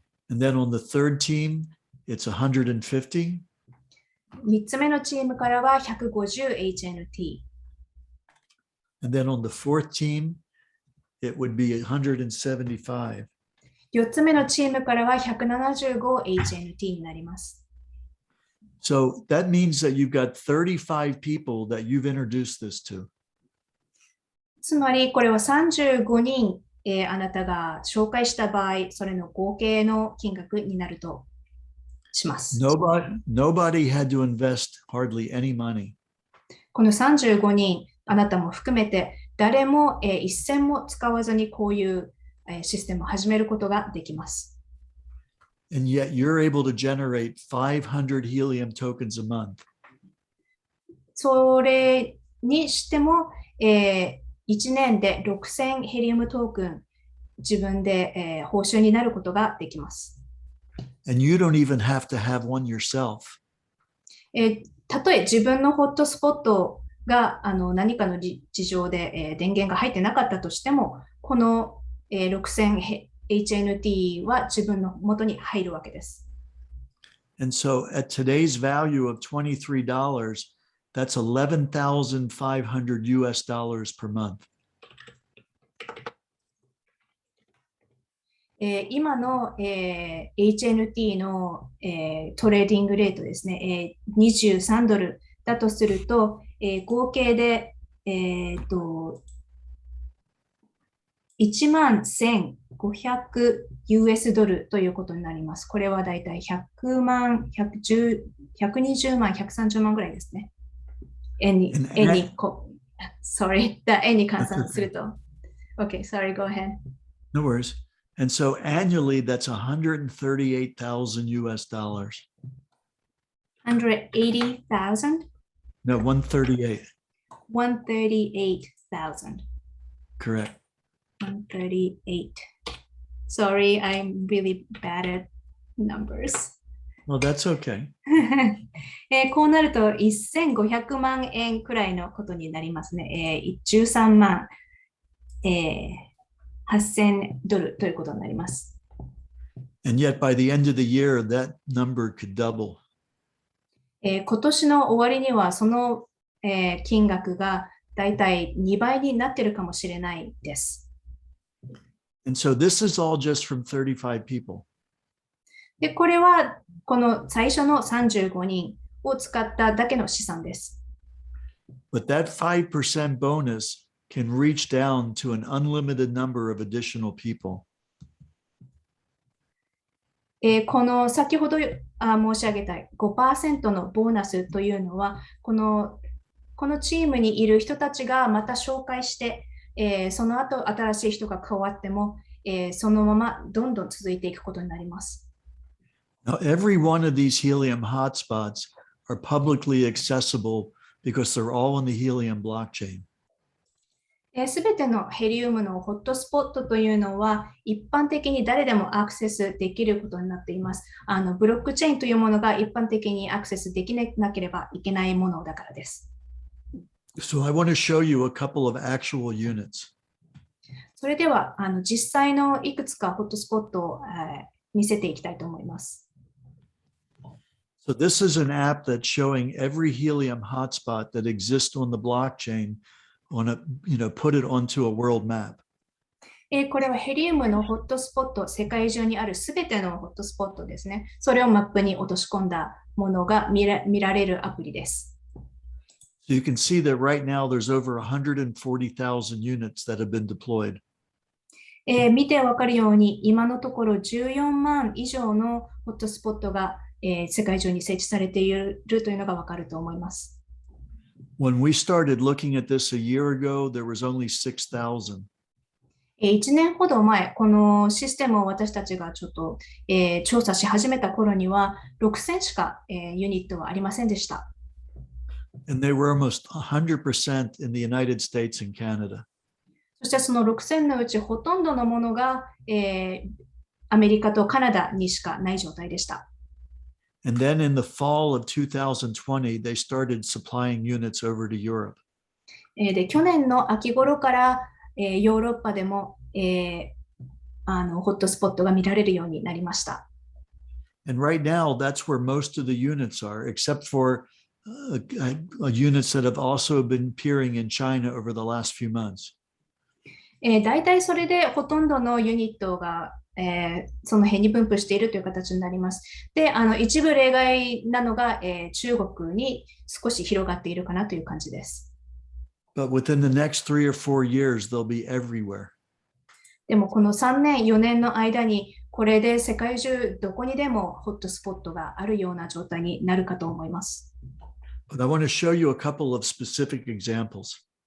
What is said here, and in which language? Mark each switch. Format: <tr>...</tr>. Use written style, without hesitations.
<en>And then on the third team, it's 150.</en> <ja>3つ目のチームからは 150HNT。</ja> <en>And then on the fourth team, it would be 175.</en> <ja>4つ目のチームからは 175HNT になります。</ja> <en>So that means that you've got 35 people that you've introduced this to.</en> <ja>つまりこれは35人、あなたが紹介した場合、それの合計の金額になるとします。</ja> <en>Nobody had to invest hardly any money.</en> <ja>この35人、あなたも含めて誰も、一銭も使わずにこういうシステムを始めることができます。</ja> <en>And yet you're able to generate 500 helium tokens a month.</en> <ja>それにしても、1年で6000ヘリウムトークン自分で、報酬になることができます。</ja> <en>And you don't even have to have one yourself.</en> <ja>たとえ自分のホットスポットが何かの事情で、電源が入ってなかったとしても、この、6000HNT は自分の元に入るわけです。</ja> <en>And so at today's value of $23, that's $11,500 per month.</en> <ja>今の、HNT の、トレーディングレートですね、23ドルだとすると、合計で、11,500 US ドルということになります。これはだいたい100万、120万、130万ぐらいですね。円に換算すると。</ja> <en>Okay, sorry, go ahead. No worries. And so annually, that's 138,000 US dollars. 180,000? No, 138. 138,000. Correct. 138. Sorry, I'm really bad at numbers. Well, that's okay.</en> <ja>こうなると1500万円くらいのことになりますね。 13万、8000ドルということになります。</ja> <en>And yet by the end of the year, that number could double.</en> <ja>今年の終わりにはその、金額がだいたい2倍になっているかもしれないです。</ja> <en>And so this is all just from 35 people.</en> <ja>で、これはこの最初の35人を使っただけの試算です。</ja> <en>But that 5% bonus can reach down to an unlimited number of additional people.</en> <ja>この先ほど申し上げた 5% のボーナスというのは、このチームにいる人たちがまた紹介して、その後新しい人が加わっても、そのままどんどん続いていくことになります。</ja> <en>Now, every one of these helium hotspots are publicly accessible because they're all on the helium blockchain.</en> <ja>すべてのヘリウムのホットスポットというのは一般的に誰でもアクセスできることになっています。ブロックチェーンというものが一般的にアクセスできなければいけないものだからです。</ja> <en>So I want to show you a couple of actual units.</en> <ja>それでは実際のいくつかホットスポットを、見せていきたいと思います。</ja> <en>So this is an app that's showing every helium hotspot that exists on the blockchain on a, put it onto a world map.</en> <ja>これはヘリウムのホットスポット、世界中にあるすべてのホットスポットですね。それをマップに落とし込んだものが見られるアプリです。</ja> <en>So you can see that right now there's over 140,000 units that have been deployed.</en> <ja>見てわかるように、今のところ14万以上のホットスポットが、世界中に設置されているというのがわかると思います。</ja> <en>When we started looking at this a year ago, there was only 6,000.</en> <ja>1年ほど前、このシステムを私たちがちょっと、調査し始めた頃には、6000しか、ユニットはありませんでした。</ja> <en>And they were almost 100% in the United States and Canada.</en> <ja>そしてその6000のうちほとんどのものが、アメリカとカナダにしかない状態でした。</ja> <en>And then in the fall of 2020, they started supplying units over to Europe.</en> <ja>で、去年の秋頃から、ヨーロッパでも、ホットスポットが見られるようになりました。</ja> <en>And right now, that's where most of the units are, except for units that have also been appearing in China over the last few months.</en> <ja>大体それでほとんどのユニットが、その辺に分布しているという形になります。で、一部例外なのが、中国に少し広がっているかなという感じです。</ja> <en>But within the next 3 or 4 years, they'll be everywhere.</en> <ja>でもこの3年、4年の間に、これで世界中どこにでもホットスポットがあるような状態になるかと思います。</ja> <en>But I want to show you a couple of specific examples.</en>